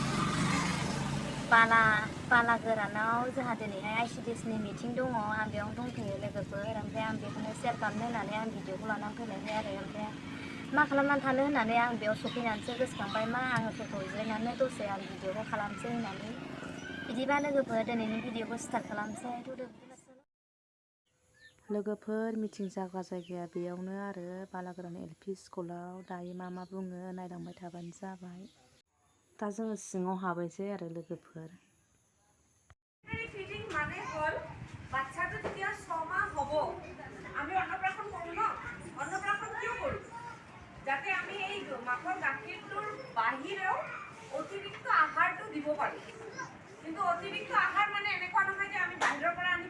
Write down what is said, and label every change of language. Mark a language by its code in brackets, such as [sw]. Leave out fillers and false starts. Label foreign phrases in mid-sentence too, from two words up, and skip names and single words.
[brx] बाला गोरानाव जोंहा दिनैहाय आइसिडिएसनि मिटिं दङ आं बेयाव दंफैयो लोगोफोर ओमफ्राय आं बेखौनो शेयार खालामनो होननानै आं भिडिअखौ लानानै फैनायहाय आरो ओमफ्राय मा खालामनानै थानो होननानै आं बेयाव सफैनानैसो गोसोखांबाय मा आङो थ'खौ जिरायनानै दसे आं भिडिअखौ खालामसै होननानै बिदिबा लोगोफोर दिनैनि भिडिअखौ स्टार्ट खालामसै लोगोफोर मिटिं जाग्रा जायगाया बेयावनो आरो बालागोरान एलपि स्कुलाव दायो मा बुङो नायलांबाय थाबानो जाबाय दा जोङो सिङाव हाबैसै आरो लोगोफोर [as] ফিডিং মানে হল বাচ্চাটো যেতিয়া 6 মাহ হ'ব আমি অন্নপ্রাশন কৰো ন অন্নপ্রাশন কিয় কৰো যাতে আমি এই মাকৰ গাখীৰটোৰ বাহিৰেও অতিৰিক্ত আহাৰটো দিব পাৰো কিন্তু অতিৰিক্ত আহাৰ মানে এনেকুৱা নহয় যে আমি বাহিৰৰ পৰা আনি